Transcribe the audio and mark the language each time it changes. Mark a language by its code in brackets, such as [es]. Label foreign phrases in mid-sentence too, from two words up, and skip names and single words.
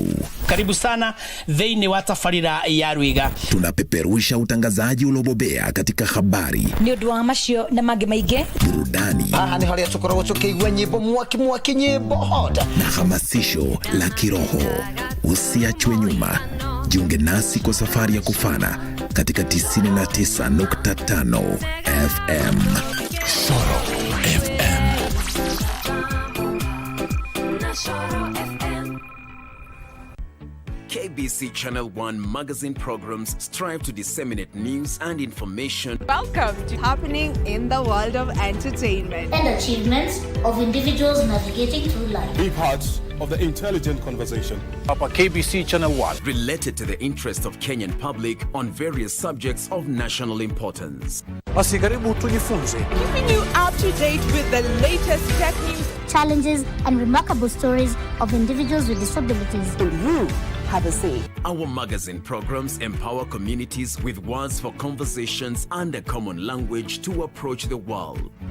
[sw] Karibu sana [ki] thĩinĩ wa tabarĩra ya Rwiga. [sw] Tunapeperusha utangazaji uliobobea katika habari, [ki] nĩ ũndũ wa macio na mangĩ maingĩ, [sw] burudani, [ki] nĩ harĩa tũkoragwo tũkĩigua nyĩmbo mwaki nyĩmbo hot, [sw] na hamasisho la kiroho. Usiachwe nyuma. Jiunge nasi kwa safari ya kufana katika 99.5 FM. Soro FM. [en] KBC Channel 1 magazine programs strive to disseminate news and information. Welcome to Happening in the World of Entertainment and achievements of individuals navigating through life. Be part of the intelligent conversation. Papa KBC Channel 1. Related to the interest of Kenyan public on various subjects of national importance. [sw] Karibu tujifunze. [en] Keeping you up to date with the latest tech news, challenges, and remarkable stories of individuals with disabilities. And you have a say. Our magazine programs empower communities with words for conversations and a common language to approach the world.